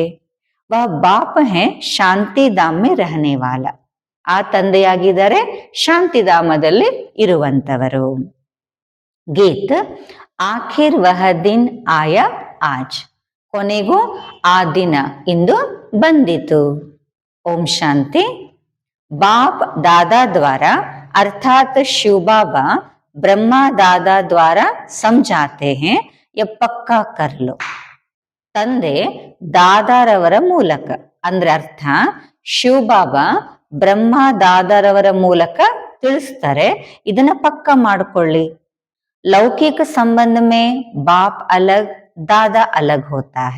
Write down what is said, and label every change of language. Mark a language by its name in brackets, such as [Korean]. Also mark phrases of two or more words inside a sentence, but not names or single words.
[Hindi] वह बाप है शांतिधाम में रहने वाला, [Kannada] ಆ ತಂದೆಯಾಗಿದ್ದಾರೆ ಶಾಂತಿಧಾಮದಲ್ಲಿ ಇರುವಂತವರು. [Hindi] गीत, आखिर वह दिन आया आज, [Kannada] ಕೊನೆಗೂ ಆ ದಿನ ಇಂದು ಬಂದಿತು. [Hindi] ओम शांति. बाप दादा द्वारा अर्थात शिव बाबा ब्रह्मा दादा द्वारा समझाते हैं, ये पक्का कर लो. [Kannada] ತಂದೆ ದಾದಾರವರ ಮೂಲಕ ಅಂದ್ರೆ ಅರ್ಥ, ಶಿವ್ ಬಾಬಾ ಬ್ರಹ್ಮ ದಾದಾರವರ ಮೂಲಕ ತಿಳಿಸ್ತಾರೆ, ಇದನ್ನ ಪಕ್ಕ ಮಾಡ್ಕೊಳ್ಳಿ. [Hindi] लौकिक संबंध में बाप अलग दादा अलग होता है.